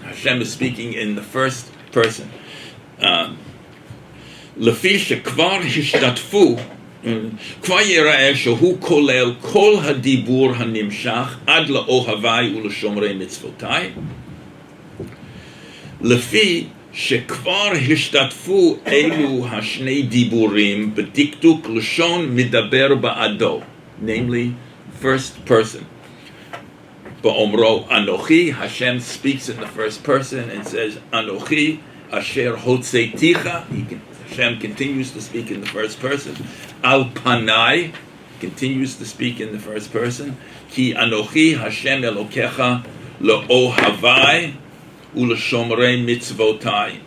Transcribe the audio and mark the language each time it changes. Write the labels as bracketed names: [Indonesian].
[English] Hashem is speaking in the first person. [Hebrew] לפי שכבר השתתפו, כבר ייראה שהוא כולל כל הדיבור הנמשך עד לאוהבי ולשומרי מצוותיי. לפי שכבר השתתפו אלו השני דיבורים בדקדוק לשון מדבר בעדו, [English] namely first person. [Hebrew] באומרו אנוכי, [English] Hashem speaks in the first person and says [Hebrew] אנוכי אשר הוצאתיך, [English] Hashem continues to speak in the first person. [Hebrew] Al panai [English] continues to speak in the first person. [Hebrew] Ki anochi Hashem Elokecha le'ohavai u'leshomrei mitzvotai.